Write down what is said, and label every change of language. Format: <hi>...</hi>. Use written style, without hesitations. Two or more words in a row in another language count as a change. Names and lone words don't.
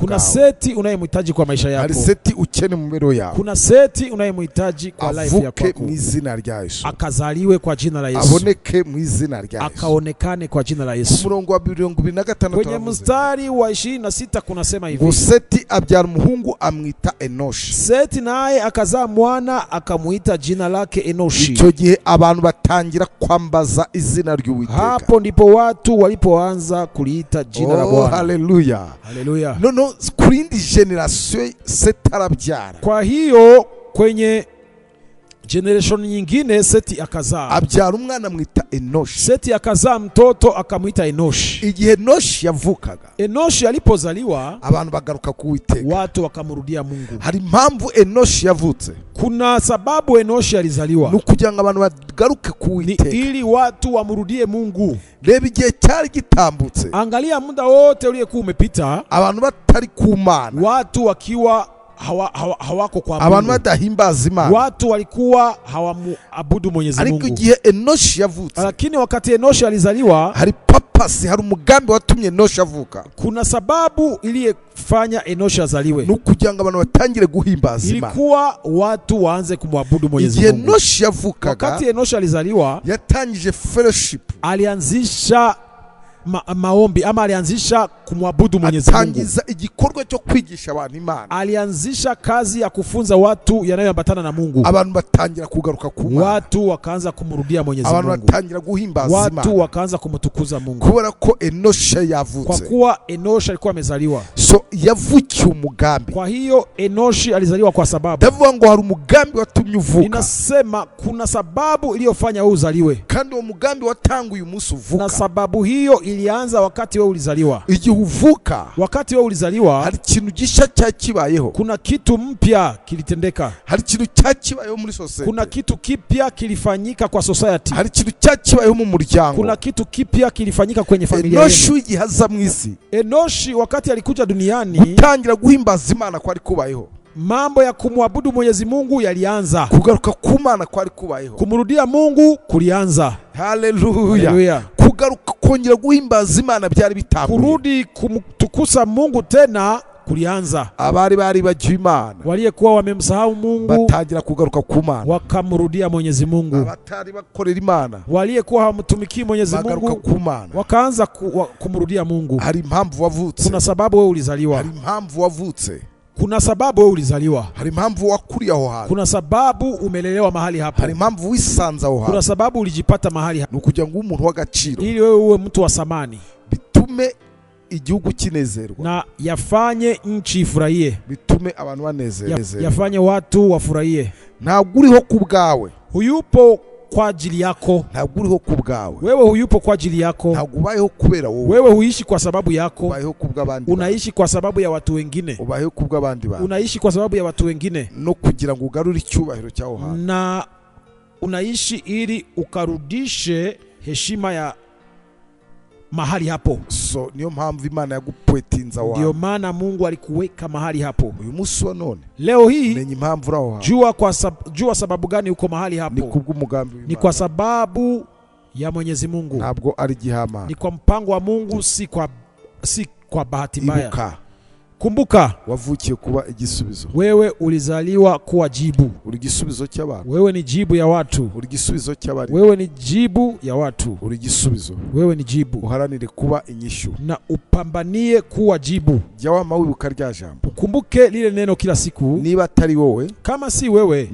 <sw>Kuna</sw> <rw>bwawe,</rw> <sw>seti unayemhitaji kwa maisha</sw> <rw>hari</rw> <sw>yako.</sw> <rw>seti ukeneye mu mbero yawe.</rw> <sw>Kuna seti unayemhitaji kwa life</sw> <rw>Avuke</rw> <sw>yako.</sw> <rw>mu izina rya Yesu,</rw> <sw>Akazaliwe kwa jina la Yesu.</sw> <rw>aboneke mu izina rya Yesu.</rw> <sw>Akaonekane kwa jina la</sw> <rw>Ku</rw> <sw>Yesu.</sw> <rw>murongo wa 25</rw> <sw>Kwenye</sw> <rw>turavuze</rw> <sw>mstari wa 26 kunasema</sw> <rw>ngo</rw> <sw>hivi:</sw> <rw>Seti abyara umuhungu amwita Enoshi.</rw> <sw>Seti naye akazaa mwana akamuita jina lake Enoshi.</sw> <rw>Icyo gihe abantu batangira kwambaza izina ry'Uwiteka.</rw> <sw>Hapo ndipo watu walipoanza kuliita jina la Bwana.</sw> <rw>Haleluya.</rw> <sw>Haleluya.</sw> <rw>No, kuri indi generation Seti arabyara,</rw> <sw>Kwa hiyo kwenye generation nyingine Seti akazaa.</sw> <rw>abyara umwana amwita Enoshi.</rw> <sw>Seti akazaa mtoto akamwita Enoshi.</sw> <rw>Igihe Enoshi yavukaga,</rw> <sw>Enoshi alipozaliwa</sw> <rw>abantu bagaruka ku Uwiteka.</rw> <sw>watu wakamrudia Mungu.</sw> <rw>Hari impamvu Enoshi yavutse,</rw> <sw>Kuna sababu Enoshi alizaliwa.</sw> <rw>ni ukugira ngo abantu bagaruke ku</rw> <sw>Ni</sw> <rw>Uwiteka.</rw> <sw>ili watu wamrudie Mungu.</sw> <rw>Reba igihe cyari gitambutse,</rw> <sw>Angalia muda wote uliyekuwa umepita,</sw> <rw>abantu batari ku Mana,</rw> <sw>watu wakiwa hawako kwa</sw> <rw>abantu</rw> <sw>Mungu.</sw> <rw>badahimbaza Imana.</rw> <sw>Watu walikuwa hawamuabudu Mwenyezi</sw> <rw>Ariko</rw> <sw>Mungu.</sw> <rw>igihe Enoshi yavutse,</rw> <sw>Lakini wakati Enoshi alizaliwa,</sw> <rw>hari papasi, hari umugambi watumye Enoshi avuka.</rw> <sw>kuna sababu iliyefanya Enoshi azaliwe.</sw> <rw>Ni ukugira ngo abantu batangire guhimbaza Imana.</rw> <sw>Ilikuwa watu waanze kumwabudu Mwenyezi</sw> <rw>Igihe</rw> <sw>Mungu.</sw> <rw>Enoshi yavukaga,</rw> <sw>Wakati Enoshi alizaliwa,</sw> <rw>yatangije fellowship,</rw> <sw>alianzisha maombi ama alianzisha kumwabudu Mwenyezi Mungu.</sw> <rw>atangiza igikorwa cyo kwigisha abantu Imana.</rw> <sw>Alianzisha kazi ya kufunza watu yanayoambatana na Mungu.</sw> <rw>Abantu batangira kugaruka ku Mana,</rw> <sw>Watu wakaanza kumrudia Mwenyezi</sw> <rw>abantu</rw> <sw>Mungu.</sw> <rw>batangira guhimbaza</rw> <sw>Watu</sw> <rw>Imana,</rw> <sw>wakaanza kumtukuza Mungu.</sw> <rw>kubera ko Enoshi</rw> <sw>Kwa</sw> <rw>yavutse.</rw> <sw>kuwa Enoshi alikuwa amezaliwa.</sw> <rw>So yavukiye umugambi.</rw> <sw>Kwa hiyo Enoshi alizaliwa kwa sababu.</sw> <rw>Ndavuga ngo hari umugambi watumye uvuka,</rw> <sw>Ninasema kuna sababu iliyofanya wewe uzaliwe.</sw> <rw>kandi uwo mugambi watanguye umunsi</rw> <sw>Na</sw> <rw>uvuka.</rw> <sw>sababu hiyo ilianza wakati wewe ulizaliwa.</sw> <rw>Igihe uvuka,</rw> <sw>Wakati wewe ulizaliwa,</sw> <rw>hari ikintu gishya cyakibayeho,</rw> <sw>kuna kitu mpya kilitendeka.</sw> <rw>hari ikintu cyakibayeho muri society,</rw> <sw>Kuna kitu kipya kilifanyika kwa society.</sw> <rw>hari ikintu cyakibayeho mu muryango.</rw> <sw>Kuna kitu kipya kilifanyika kwenye familia</sw> <rw>Enoshi</rw> <sw>yenu.</sw> <rw>igihe aza mu isi,</rw> <sw>Enoshi wakati alikuja duniani,</sw> <rw>gutangira guhimbaza Imana kwari kubayeho,</rw> <sw>mambo ya kumwabudu Mwenyezi Mungu yalianza.</sw> <rw>kugaruka ku Mana kwari kubayeho.</rw> <sw>Kumrudia Mungu kulianza.</sw> <rw>Haleluya.</rw> <sw>Haleluya.</sw> <rw>Kugaruka kongera guhimbaza Imana byari bitambuye.</rw> <sw>Kurudi kumtukuza Mungu tena kulianza.</sw> <rw>Abari bari bagiye Imana</rw> <sw>Waliyekuwa wamemsahau Mungu</sw> <rw>batangira kugaruka ku Mana,</rw> <sw>wakamrudia Mwenyezi Mungu.</sw> <rw>abatari bakorera Imana</rw> <sw>Waliyekuwa hawamtumikii Mwenyezi</sw> <rw>bagaruka</rw> <sw>Mungu</sw> <rw>ku Mana.</rw> <sw>wakaanza kumrudia Mungu.</sw> <rw>Hari impamvu wavutse,</rw> <sw>Kuna sababu wewe ulizaliwa.</sw> <rw>hari impamvu wavutse,</rw> <sw>Kuna sababu wewe ulizaliwa.</sw> <rw>hari impamvu wakuriye aho hantu,</rw> <sw>Kuna sababu umelelewa mahali hapo.</sw> <rw>hari impamvu wisanze aho</rw> <sw>Kuna</sw> <rw>hantu.</rw> <sw>sababu ulijipata mahali hapo</sw> <rw>Ni ukugira ngo umuntu w'agaciro,</rw> <sw>ili wewe uwe mtu wa samani,</sw> <rw>bitume igihugu kinezerwa,</rw> <sw>na yafanye nchi ifurahie,</sw> <rw>bitume abantu banezerwa.</rw> <sw>yafanye watu wafurahie.</sw> <rw>Ntabwo uriho ku bwawe,</rw> <sw>Huyupo kwa ajili yako.</sw> <rw>ntabwo uriho ku bwawe,</rw> <sw>Wewe huyupo kwa ajili yako.</sw> <rw>ntabwo ubayeho kubera wowe,</rw> <sw>Wewe huishi kwa sababu yako.</sw> <rw>ubayeho ku bw'abandi,</rw> <sw>Unaishi kwa sababu ya watu wengine.</sw> <rw>ubayeho ku bw'abandi bantu,</rw> <sw>Unaishi kwa sababu ya watu wengine,</sw> <rw>no kugira ngo ugarure icyubahiro cyaho hantu.</rw> <sw>na unaishi ili ukarudishe heshima ya mahali hapo.</sw> <rw>So niyo mpamvu Imana yagupwetinza aho</rw> <sw>Ndio</sw> <rw>hantu.</rw> <sw>maana Mungu alikuweka mahali hapo.</sw> <rw>Uyu munsi wa none</rw> <sw>Leo hii</sw> <rw>menya impamvu uri aho hantu,</rw> <sw>jua sababu gani uko mahali</sw> <rw>ni</rw> <sw>hapo.</sw> <rw>kubw'umugambi</rw> <sw>Ni</sw> <rw>w'Imana,</rw> <sw>kwa sababu ya Mwenyezi Mungu.</sw> <rw>ntabwo ari igihamana.</rw> <sw>Ni kwa mpango wa Mungu, si kwa bahati mbaya.</sw> <rw>Ibuka,</rw> <sw>Kumbuka,</sw> <rw>wavukiye kuba igisubizo,</rw> <sw>wewe ulizaliwa kuwa jibu.</sw> <rw>uri igisubizo cy'abantu,</rw> <sw>Wewe ni jibu ya watu.</sw> <rw>uri igisubizo cy'abari,</rw> <sw>Wewe ni jibu ya watu.</sw> <rw>uri igisubizo.</rw> <sw>Wewe ni jibu,</sw> <rw>Uharanire kuba inyishu.</rw> <sw>na upambanie kuwa jibu.</sw> <rw>Jya wama wibuka rya jambo,</rw> <sw>Ukumbuke lile neno kila siku.</sw> <rw>niba atari wowe</rw> <sw>Kama si wewe,</sw>